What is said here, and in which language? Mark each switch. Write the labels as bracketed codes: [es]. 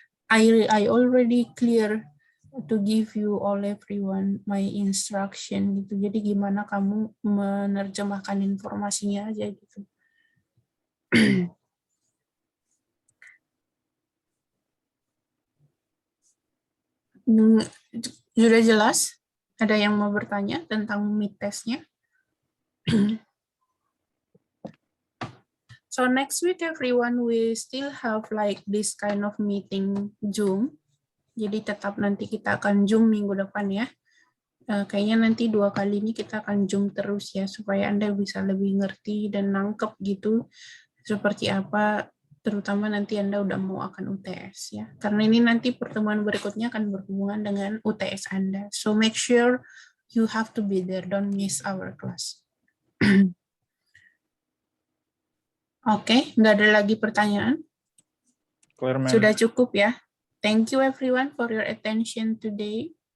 [en] I already clear to give you all everyone my instruction gitu. [id] Jadi gimana kamu menerjemahkan informasinya aja gitu. Sudah jelas? Ada yang mau bertanya tentang mid test-nya? [en] So next week everyone, we still have like this kind of meeting Zoom. [id] Jadi tetap nanti kita akan Zoom minggu depan ya. Kayaknya nanti 2 kali ini kita akan Zoom terus ya, supaya Anda bisa lebih ngerti dan nangkep gitu seperti apa, terutama nanti Anda udah mau akan UTS ya. Karena ini nanti pertemuan berikutnya akan berhubungan dengan UTS Anda. [en] So make sure you have to be there, don't miss our class. [id] Oke, nggak ada lagi pertanyaan. [en] Clear, ma'am. [id] Sudah cukup ya. [en] Thank you everyone for your attention today.